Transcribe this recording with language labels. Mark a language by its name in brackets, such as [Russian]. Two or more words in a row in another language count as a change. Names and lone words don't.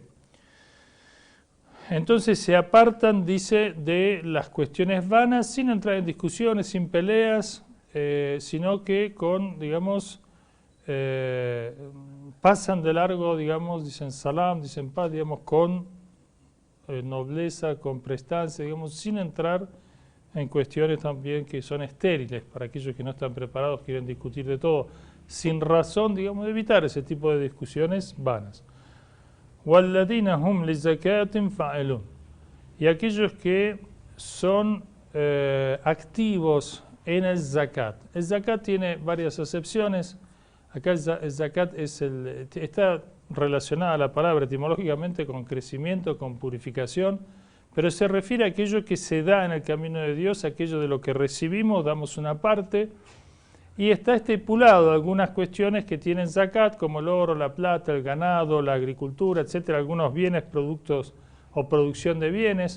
[Spanish] Entonces se apartan, dice, de las cuestiones vanas, sin entrar en discusiones, sin peleas, sino que con, digamos, pasan de largo, digamos, dicen salam, dicen paz, digamos, con nobleza, con prestancia, digamos, sin entrar en cuestiones también que son estériles para aquellos que no están preparados, quieren discutir de todo, sin razón, digamos, de evitar ese tipo de discusiones vanas. [Arabic] وَالَّذِينَ هُمْ لِزَكَاةٍ فَاعِلُونَ. [Spanish] Y aquellos que son activos en el zakat. El zakat tiene varias acepciones. Acá el zakat está relacionada a la palabra etimológicamente con crecimiento, con purificación, pero se refiere a aquello que se da en el camino de Dios, aquello de lo que recibimos, damos una parte, y está estipulado algunas cuestiones que tienen zakat, como el oro, la plata, el ganado, la agricultura, etcétera, algunos bienes, productos o producción de bienes.